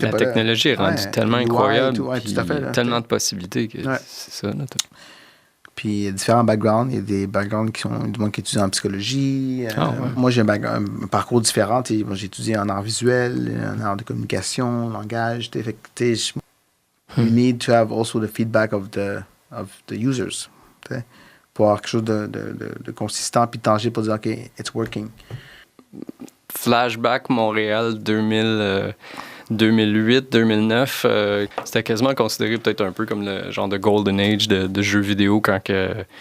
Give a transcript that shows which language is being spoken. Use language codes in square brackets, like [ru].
[fr] la technologie est rendue tellement incroyable. Tout à fait, là, tellement de possibilités que c'est ça. Là, Puis il y a différents backgrounds. Il y a des backgrounds qui sont du monde qui étudie en psychologie. Moi, j'ai un parcours différent. J'ai étudié en art visuel, en art de communication, langage. [en] You need to have also the feedback of the users. [fr] Pour avoir quelque chose de consistant puis tangible pour dire, OK, [en] it's working. [fr] Flashback Montréal 2008, 2009, c'était quasiment considéré peut-être un peu comme le genre de golden age de jeux vidéo quand que...